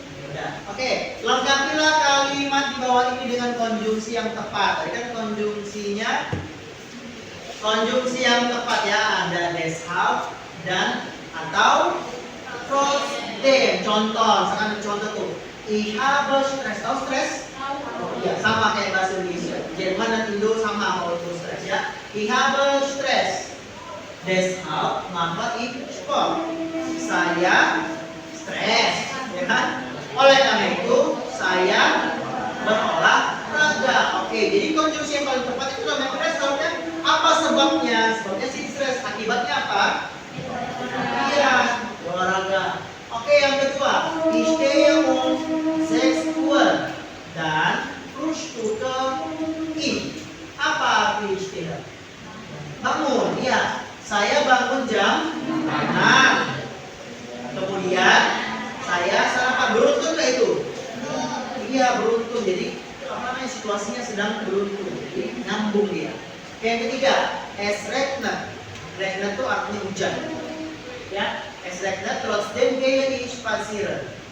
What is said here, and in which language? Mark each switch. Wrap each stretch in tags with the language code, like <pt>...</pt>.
<id>Udah. Oke, lengkapilah kalimat di bawah ini dengan konjungsi yang tepat. Tadi kan konjungsi yang tepat ya, ada deshalb dan atau trotzdem. Contoh, misalkan contoh tuh,</id> <de>ich habe Stress.</de> <id>Tahu stres? Ya, sama kayak bahasa Indonesia. Jerman dan Indo sama kalau itu stres ya.</id> <de>Ich habe Stress. Deshalb mache ich Sport.</de> <id>Saya stres, ya kan? Oleh karena itu saya berolahraga. Oke, jadi konjungsi yang paling tepat itu namanya deshalbnya. Apa sebabnya? Sebabnya si stres. Akibatnya apa? Iya, olahraga. Oke, yang kedua,</id> <de>ich stehe um 6 Uhr dan frühstücke ich.</de> <id>Apa arti istilah? Bangun, ya. Saya bangun jam 6. Kemudian saya sarapan. Beruntun nggak itu? Iya, beruntun. Jadi apa namanya, situasinya sedang beruntun. Jadi nyambung dia. Yang ketiga,</id> <de>es regnet.</de> <id>Regnet itu artinya hujan.</id> <de>Ya, es regnet trotzdem gehe ich spazieren.</de>